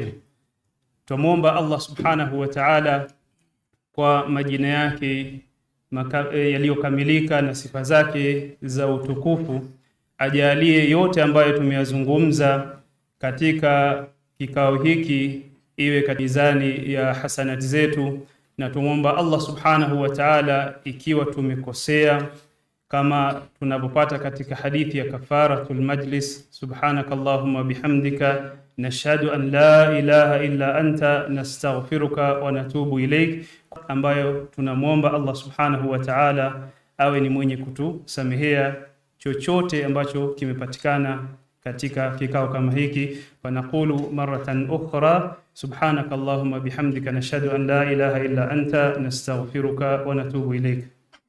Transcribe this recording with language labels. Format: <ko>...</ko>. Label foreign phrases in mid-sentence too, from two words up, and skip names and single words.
<sw>Tumomba Allah</sw> <ar>سبحانه وتعالى</ar> <sw>kwa majina yake yaliyokamilika na sifa zake za utukufu, ajalie yote ambayo tumeyazungumza katika kikao hiki iwe katika mizani ya hasanati zetu, na tumomba Allah</sw> <ar>سبحانه وتعالى</ar> <sw>ikiwa tumekosea kama tunavyopata katika hadithi ya</sw> <ar>كفارة المجلس سبحانك اللهم وبحمدك نشهد أن لا إله إلا أنت نستغفرك ونتوب إليك,</ar> <sw>ambayo tunamwomba Allah</sw> <ar>سبحانه وتعالى</ar> <sw>awe ni mwenye kutusamehea chochote ambacho kimepatikana katika kikao kama hiki.</sw> <ar>فنقول مرة أخرى سبحانك اللهم وبحمدك نشهد أن لا إله إلا أنت نستغفرك ونتوب إليك.</ar>